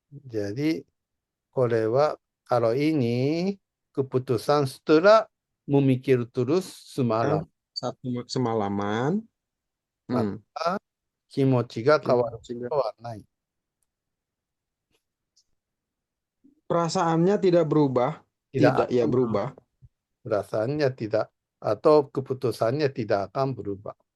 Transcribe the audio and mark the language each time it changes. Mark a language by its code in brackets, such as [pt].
[id] Jadi, [ja] これは [id] kalau ini keputusan setelah memikir terus semalam. satu semalaman, Maka [ja] 気持ちが変わるこ [id] Juga. [ja] とはない。 [id] Perasaannya tidak berubah, tidak ya akan berubah. Perasaannya tidak atau keputusannya tidak akan berubah.